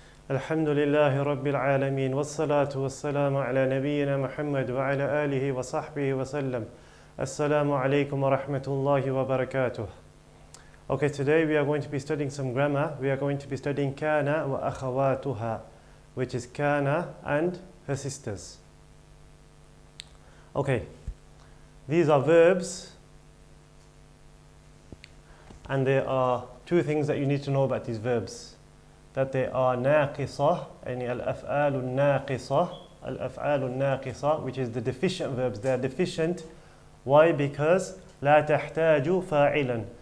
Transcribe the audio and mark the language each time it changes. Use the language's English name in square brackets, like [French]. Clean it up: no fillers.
[Arabic] الحمد لله رب العالمين والصلاة والسلام على نبينا محمد وعلى آله وصحبه وسلم. Assalamu alaikum wa rahmatullahi wa barakatuh. [English] Okay, today we are going to be studying some grammar. We are going to be studying kana wa akhawatuha, which is kana and her sisters. Okay, these are verbs, and there are two things that you need to know about these verbs. That they are naqisa, [Arabic] yani al-af'alu naqisa, al-af'alu naqisa, [English] which is the deficient verbs. They are deficient. Why? Because [Arabic] لا تحتاج فاعلا.